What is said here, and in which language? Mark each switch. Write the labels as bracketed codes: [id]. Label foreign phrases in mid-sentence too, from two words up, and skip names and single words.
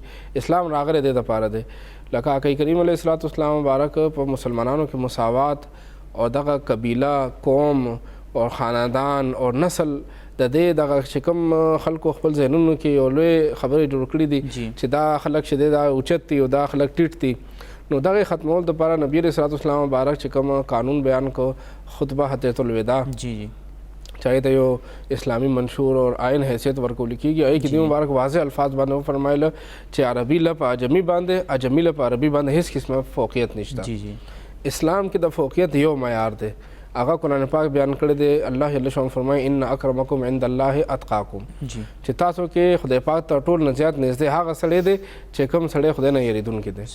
[ps] اسلام راغلی دی دپاره دی لکه آقای کریم [ar] علیه الصلاۃ والسلام [ps] مبارک په مسلمانانو کې مساوات او دغه قبیله، قوم او خاندان او نسل د دې دغه چې کوم خلکو خپل ذهنونو کې یو لوی خبرې جوړ کړي دي چې دا خلک چې دی دا اوچت دي او دا خلک ټیټ دي، نو دغه ختمول دپاره نبی [ar] علیه الصلاۃ والسلام [ps] مبارک چې کوم قانون بیان کو خطبه [ar] حجۃ الوداع [ps] چاہے ته یو اسلامی منشور اور آئین حیثیت ورکول کېږي، هغې کې دوی مبارک واضح الفاظ باندې وفرمایله چې عربي له په عجمي باندې، عجمي له په عربي باندې هېڅ قسمه فوقیت نشته. اسلام کې د فوقیت یو معیار دی، هغه قرآن پاک بیان کړی دی. الله [ar] جل شانه [ps] فرمایي [ar] ان اکرمکم عند الله اتقاکم، [ps] چې تاسو کې خدای پاک ته ټول نه زیات نږدې هغه سړی دی چې کوم سړی خدای نه یریدونکی دی.